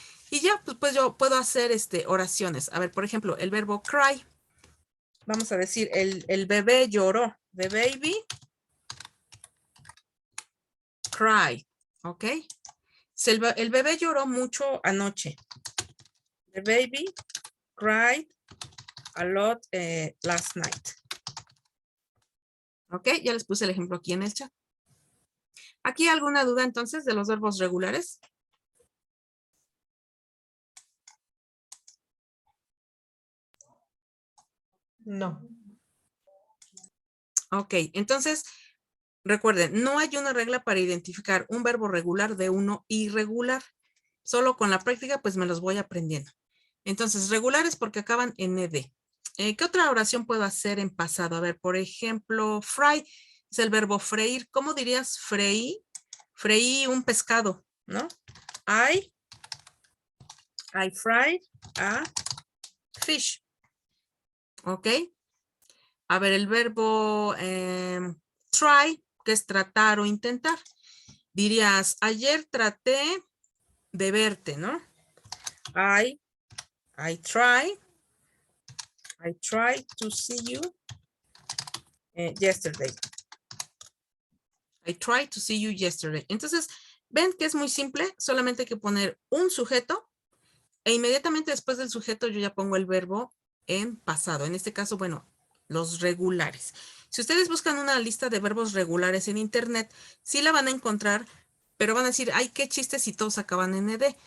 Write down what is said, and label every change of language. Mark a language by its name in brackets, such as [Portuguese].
[Spanish] Y ya, pues yo puedo hacer oraciones. A ver, por ejemplo, el verbo cry. Vamos a decir, el bebé lloró. [English] The baby cried. [Spanish] ¿Ok? Si el bebé lloró mucho anoche. [English] The baby cried a lot last night. [Spanish] ¿Ok? Ya les puse el ejemplo aquí en el chat. ¿Aquí alguna duda entonces de los verbos regulares? No. Ok, entonces recuerden, no hay una regla para identificar un verbo regular de uno irregular. Solo con la práctica pues me los voy aprendiendo. Entonces, regulares porque acaban en ed. ¿Qué otra oración puedo hacer en pasado? A ver, por ejemplo, fry es el verbo freír. ¿Cómo dirías freí? Freí un pescado, ¿no? [English] I fried a fish. ¿Ok? [Spanish] A ver, el verbo try, que es tratar o intentar. Dirías, ayer traté de verte, ¿no? [English] I tried to see you yesterday. I tried to see you yesterday. [Spanish] Entonces, ven que es muy simple. Solamente hay que poner un sujeto e inmediatamente después del sujeto yo ya pongo el verbo en pasado. En este caso, bueno, los regulares. Si ustedes buscan una lista de verbos regulares en internet, sí la van a encontrar, pero van a decir, ay, qué chiste si todos acaban en ed.